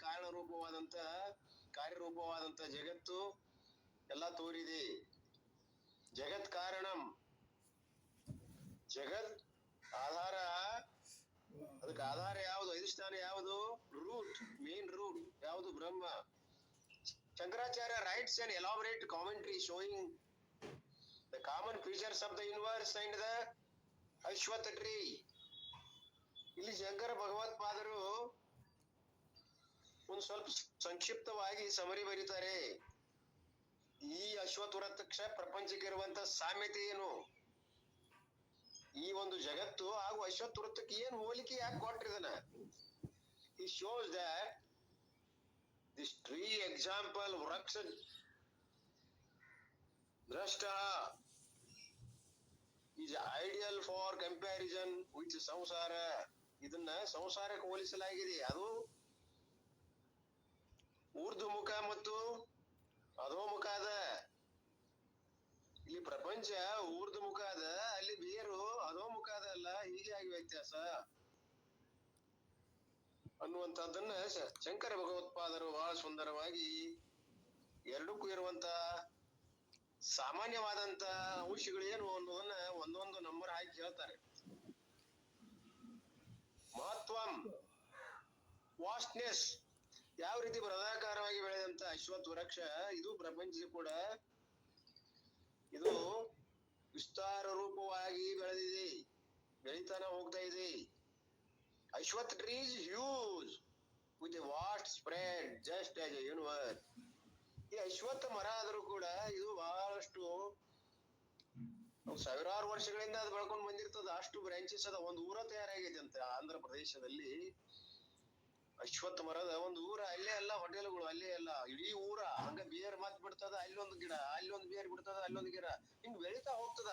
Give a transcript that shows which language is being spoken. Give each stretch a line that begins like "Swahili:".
Kannada: ರೂಪವಾದಂತ ಕಾರ್ಯರೂಪವಾದಂತ ಜಗತ್ತು ಎಲ್ಲ ತೋರಿದೆ. ಜಗತ್ ಕಾರಣಂ, ಜಗತ್ ಆಧಾರ, ಅದಕ್ಕೆ ಆಧಾರ ಯಾವುದು, ಅಧಿಷ್ಠಾನ ಯಾವುದು, ರೂಟ್, ಮೇನ್ ರೂಟ್ ಯಾವುದು, ಬ್ರಹ್ಮ.
English: Shankaracharya writes an elaborate commentary showing the common features of the universe and the Ashwatha tree.
Kannada: ಇಲ್ಲಿ ಶಂಕರ ಭಗವತ್ಪಾದರು ಒಂದು ಸ್ವಲ್ಪ ಸಂಕ್ಷಿಪ್ತವಾಗಿ ಸಮರಿ ಬರೀತಾರೆ. ಈ ಅಶ್ವತ್ಥ ಪ್ರಪಂಚಕ್ಕೆ ಇರುವಂತ ಸಾಮ್ಯತೆ ಏನು, ಈ ಒಂದು ಜಗತ್ತು ಹಾಗೂ ಅಶ್ವತ್ಥ ವೃತ್ತಕ್ಕೆ ಏನು ಹೋಲಿಕೆ ಯಾಕೆ ಕೊಟ್ಟಿದನ.
English: He shows that this tree example
Kannada: ವೃಕ್ಷ ದ್ರಷ್ಟ
English: is ideal for comparison with samsara.
Kannada: ಇದನ್ನ ಸಂಸಾರಕ್ಕೆ ಹೋಲಿಸಲಾಗಿದೆ. ಅದು ಊರ್ಧ್ವಮುಖ ಮತ್ತು ಅಧೋಮುಖ ಅದ. ಇಲ್ಲಿ ಪ್ರಪಂಚ ಊರ್ಧ್ವಮುಖ ಅದ, ಅಲ್ಲಿ ಬೇರು ಅಧೋಮುಖ ಅದ ಅಲ್ಲ, ಹೀಗೆ ಆಗಿ ವ್ಯತ್ಯಾಸ ಅನ್ನುವಂಥದ್ದನ್ನ ಶಂಕರ ಭಗವತ್ಪಾದರು ಬಹಳ ಸುಂದರವಾಗಿ ಎರಡಕ್ಕೂ ಇರುವಂತ ಸಾಮಾನ್ಯವಾದಂತ ಅಂಶಗಳೇನು ಅನ್ನೋದನ್ನ ಒಂದೊಂದು ನಂಬರ್ ಹಾಕಿ ಹೇಳ್ತಾರೆ. ಮಹತ್ವಂ, ವಾಸ್ಟ್ನೆಸ್, ಯಾವ ರೀತಿ ಬೃಹದಾಕಾರವಾಗಿ ಬೆಳೆದಂತ ಅಶ್ವತ್ಥ ವೃಕ್ಷ ಇದು ಪ್ರಪಂಚ ಕೂಡ ಇದು ವಿಸ್ತಾರ ರೂಪವಾಗಿ ಬೆಳೆದಿದೆ, ಬೆಳಿತಾನ ಹೋಗ್ತಾ ಇದೆ.
English: Ashwath tree is huge with a vast spread just as a universe.
Kannada: ಈ ಅಶ್ವತ್ಥ ಮರ ಆದರೂ ಕೂಡ ಇದು ಬಹಳಷ್ಟು ಸಾವಿರಾರು ವರ್ಷಗಳಿಂದ ಅದು ಬೆಳ್ಕೊಂಡು ಬಂದಿರ್ತದ. ಅಷ್ಟು ಬ್ರಾಂಚಸ್ ಅದ. ಒಂದು ಊರ ತಯಾರಾಗೈತೆ ಅಂತ ಆಂಧ್ರ ಪ್ರದೇಶದಲ್ಲಿ. ಅಶ್ವತ್ಥ ಮರದ ಒಂದು ಊರ, ಅಲ್ಲೇ ಎಲ್ಲ ಹೋಟೆಲ್ಗಳು, ಅಲ್ಲೇ ಎಲ್ಲ ಇಡೀ ಊರ ಹಂಗ ಬೇರ್ ಮತ್ ಬಿಡ್ತದ, ಅಲ್ಲೊಂದು ಗಿಡ, ಅಲ್ಲೊಂದು ಬೇರ್ ಬಿಡ್ತದ, ಅಲ್ಲೊಂದು ಗಿಡ, ಹಿಂಗ್ ಬೆಳಿತಾ ಹೋಗ್ತದ.